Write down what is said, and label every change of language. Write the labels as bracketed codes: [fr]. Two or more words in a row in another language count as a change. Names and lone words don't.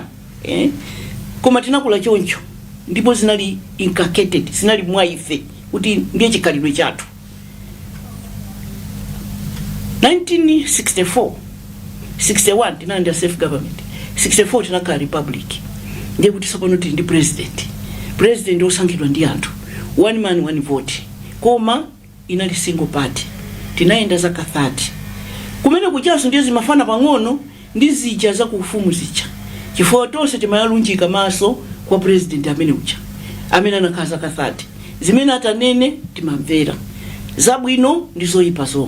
[ny] Koma tinakula choncho ndipo zinali inculcated, zinali mwa ife kuti ndiye chikhalidwe chathu. 1964 61 tinanda [en] self government, [ny] 64 tinakhala republic. Ndiye kuti sopano tili ndi president osankhidwa ndi anthu, [en] one man one vote, [ny] koma inali single party. Tinaenda zaka 30 kumene kuchaso ndiye zimafana pang'ono ndi zija za kufumu zija, chifukwa tonse timayalunjika maso kwa president amene ucha amene anakhala zaka 30 zimene atanene timamvera, zabwino ndizoyipa zomwe.